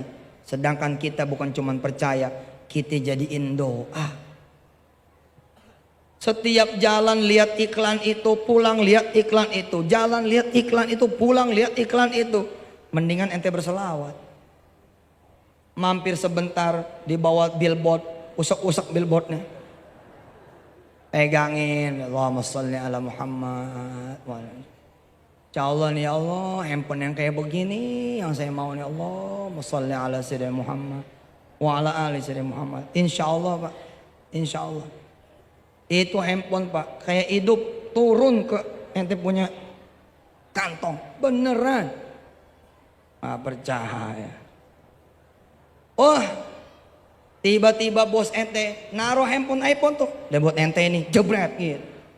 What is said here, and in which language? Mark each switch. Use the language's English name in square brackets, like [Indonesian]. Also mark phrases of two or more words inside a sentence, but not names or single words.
[Indonesian] Sedangkan kita bukan cuma percaya, kita jadiin doa. Setiap jalan lihat iklan itu, pulang lihat iklan itu, jalan lihat iklan itu, pulang lihat iklan itu. Mendingan ente berselawat. Mampir sebentar di bawah billboard, usap-usap billboardnya. [Arabic] Pegangin, اللهم صل على محمد. إن شاء الله [Indonesian] nih [Arabic] يا الله, [Indonesian] handphone yang kayak begini yang saya mau nih [Arabic] اللهم صل على سيدنا محمد وعلى آل سيدنا محمد. إن شاء الله Pak, إن شاء الله. [Indonesian] Itu handphone Pak, kayak hidup turun ke ente punya kantong, beneran. Percaya. Oh, tiba-tiba bos ente naruh handphone iPhone tuh, dan buat ente nih jebret gitu.